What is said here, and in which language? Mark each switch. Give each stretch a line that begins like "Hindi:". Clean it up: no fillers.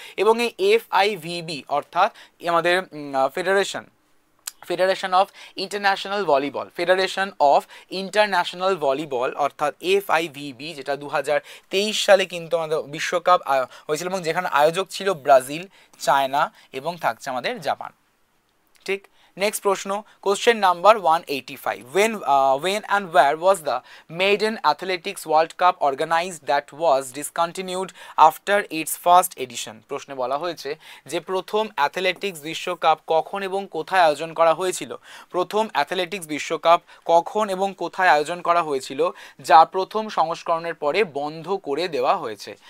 Bangla: এবং এই FIVB অর্থাৎ আমাদের federation of international volleyball, federation of international volleyball অর্থাৎ FIVB, যেটা 2023 সালে কিন্তু আমাদের বিশ্বকাপ হয়েছিল এবং যেখানে আয়োজক ছিল ব্রাজিল, চায়না এবং থাকছে আমাদের জাপান। ঠিক, নেক্সট প্রশ্ন,
English: Question number 185, when and where was the maiden athletics world cup organized that was discontinued after its first edition?
Bangla: প্রশ্নে বলা হয়েছে যে প্রথম অ্যাথলেটিক্স বিশ্বকাপ কখন এবং কোথায় আয়োজন করা হয়েছিল, প্রথম অ্যাথলেটিক্স বিশ্বকাপ কখন এবং কোথায় আয়োজন করা হয়েছিল যা প্রথম সংস্করণের পরে বন্ধ করে দেওয়া হয়েছে।